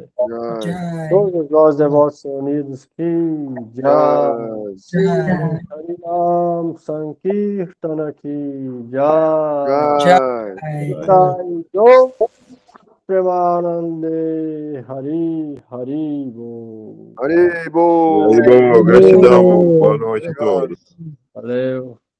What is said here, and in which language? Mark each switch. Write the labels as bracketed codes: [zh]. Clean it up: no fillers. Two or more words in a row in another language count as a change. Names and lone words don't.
[en] Those devotees unidos [hi] की जय। हरिनाम संकीर्तन की जय। जो प्रेमानंदे हरि हरि बोल। [pt] Haribo, gratidão, boa noite a todos. Valeu.